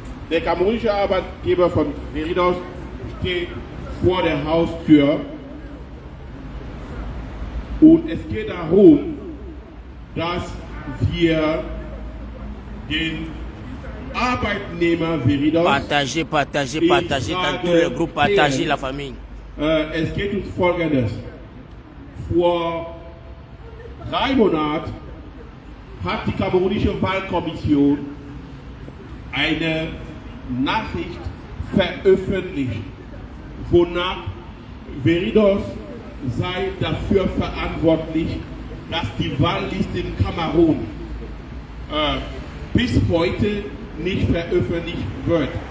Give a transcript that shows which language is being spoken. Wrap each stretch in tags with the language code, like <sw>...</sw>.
<de>Der kamerunische Arbeitgeber von Veridos steht vor der Haustür. Und es geht darum, dass wir den Arbeitnehmer Veridos...</de> <fr>Partagez dans tous les groupes, partagez la famille.</fr> <de>Es geht um Folgendes. Vor 3 Monaten hat die kamerunische Wahlkommission eine Nachricht veröffentlicht, wonach Veridos sei dafür verantwortlich, dass die Wahlliste in Kamerun bis heute nicht veröffentlicht wird.</de>